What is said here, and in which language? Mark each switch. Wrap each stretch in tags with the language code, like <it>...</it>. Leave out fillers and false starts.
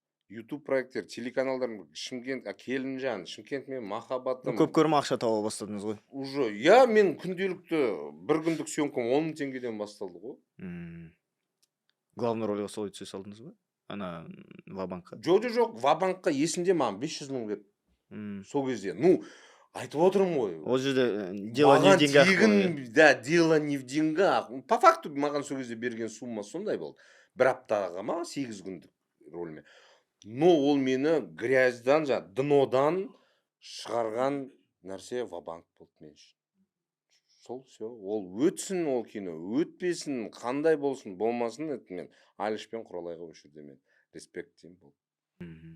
<kk>YouTube проекттер, телеканалдар, Шымкент, Келінжан, Шымкент мен махаббатым. Көп көрім ақша тауа бастадыңыз ғой? Уже, иә, мен күнделікті бір күндік съемкам 10 мың теңгеден басталды ғой. Главный рольға солай түсе салдыңыз ба? Ана Вабанкқа? Жоқ, Вабанкқа есімде маған 500 мың берді. Сол кезде. Ну, айтып отырмын ғой. Ол жерде</kk> <ru>дело не в деньгах. Да, дело не в деньгах. По факту</ru> <kk>маған сол кезде берген сумма сондай болды. Бір аптаға ма 8 күндік рөлме. Но ол мені грязьдан, днодан шығарған нәрсе Вабанк болды мен үшін. Сол, все. Ол өтсін ол кино, өтпесін, қандай болсын, болмасын, мен Алиш пен Құралайға осы жерде мен респект деймін бұл.</kk>